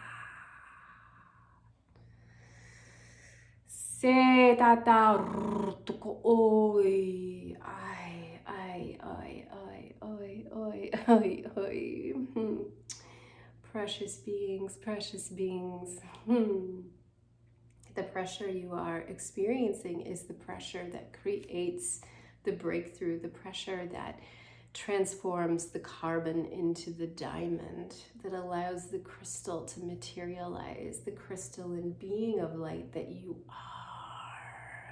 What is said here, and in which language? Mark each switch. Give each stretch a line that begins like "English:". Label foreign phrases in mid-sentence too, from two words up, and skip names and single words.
English: Se ta ta roto ko oi ai. Precious beings, precious beings. The pressure you are experiencing is the pressure that creates the breakthrough, the pressure that transforms the carbon into the diamond, that allows the crystal to materialize, the crystalline being of light that you are.